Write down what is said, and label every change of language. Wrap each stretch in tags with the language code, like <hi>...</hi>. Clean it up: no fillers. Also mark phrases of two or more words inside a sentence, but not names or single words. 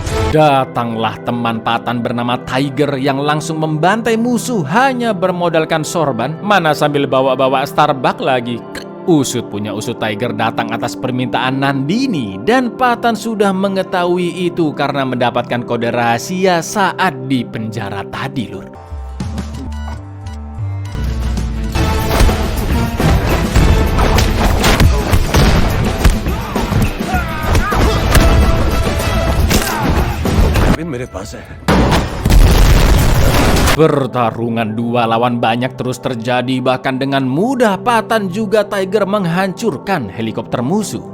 <id>Datanglah teman Patan bernama Tiger yang langsung membantai musuh hanya bermodalkan sorban, mana sambil bawa-bawa Starbucks lagi. Usut punya usut, Tiger datang atas permintaan Nandini dan Patan sudah mengetahui itu karena mendapatkan kode rahasia saat di penjara tadi, Lur.</id> <hi>अभी मेरे पास है.</hi> <id>Pertarungan 2 lawan banyak terus terjadi, bahkan dengan mudah Patan juga Tiger menghancurkan helikopter musuh.</id>